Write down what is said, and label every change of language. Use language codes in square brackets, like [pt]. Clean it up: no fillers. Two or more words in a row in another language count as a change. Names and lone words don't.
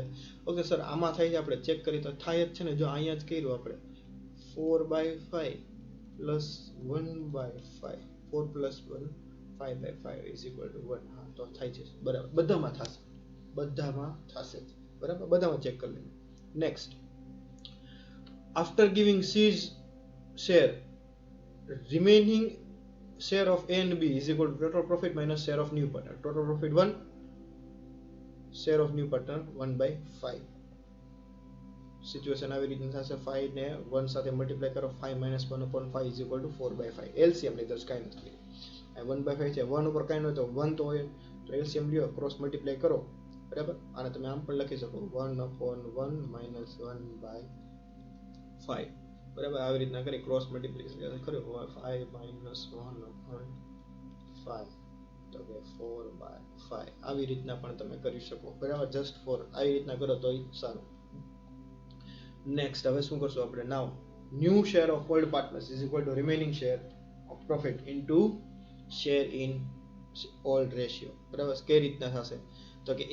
[gu] ઓકે સર આમાં થાય છે, આપણે ચેક કરી તો થાય જ છે ને. જો અહીંયા જ કર્યું આપણે 4/5 પ્લસ 1/5, 4 પ્લસ 1 5/5 [en] is equal to [gu] 1. હા તો થાય છે, બરાબર. બધામાં થશે, બધામાં થશે, બરાબર. બધામાં ચેક કરી લઈએ. [en] next, after giving C's share, remaining share of A and B is equal to total profit minus share of new partner. Total profit 1, share of new partner 1/5. [gu] સિચ્યુએશન આવી રીતની થશે, 5 ને 1 સાથે મલ્ટીપ્લાય કરો, 5 - 1/5 [en] is equal to [gu] 4/5. એલસીએમ ની દસ કાંઈ નથી, 1/5 છે, 1 ઉપર કાંઈ ન હોય તો 1 તો હોય, તો એલસીએમ લ્યો, [en] cross multiply [gu] કરો, બરાબર. આને તમે આમ પણ લખી શકો 1/1 - 1/5. બરાબર આવી રીતના કરી [en] cross multiplication [gu] કર્યો 5 - 1/5 તો કે 4/5 આવી રીતના પણ તમે કરી શકો બરાબર [en] just for [gu] આવી રીતના કરો તો સારું નેક્સ્ટ હવે શું કરશું આપણે [en] now new share of old partners is equal to remaining share of profit into share in old ratio [gu] બરાબર કઈ રીતના થશે તો કે